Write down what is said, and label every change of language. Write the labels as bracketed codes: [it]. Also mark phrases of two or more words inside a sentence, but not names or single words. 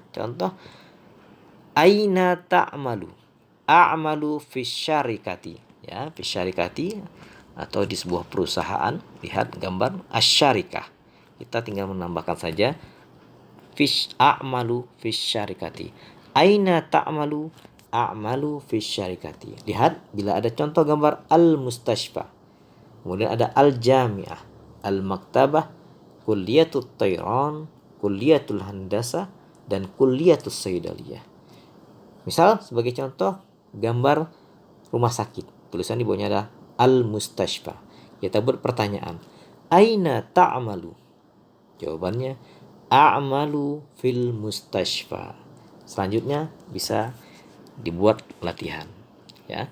[id] Contoh, [ar] أين تعمل? أعمل في الشركة, [id] ya, [ar] في الشركة [id] atau di sebuah perusahaan. Lihat gambar asyarikah. Kita tinggal menambahkan saja [ar] أعمل في الشركة. أين تعمل؟ أعمل في الشركة. [id] Lihat bila ada contoh gambar al-mustashfa. Kemudian ada [ar] الجامعة، المكتبة، كلية الطيران، كلية الهندسة, [id] dan [ar] كلية الصيدلية. [id] Misal sebagai contoh gambar rumah sakit. Tulisan di bawahnya ada al-mustashfa. Kita buat pertanyaan. [ar] أين تعمل? [id] Jawabannya [ar] أعمل في المستشفى. [id] Selanjutnya bisa dibuat latihan, ya.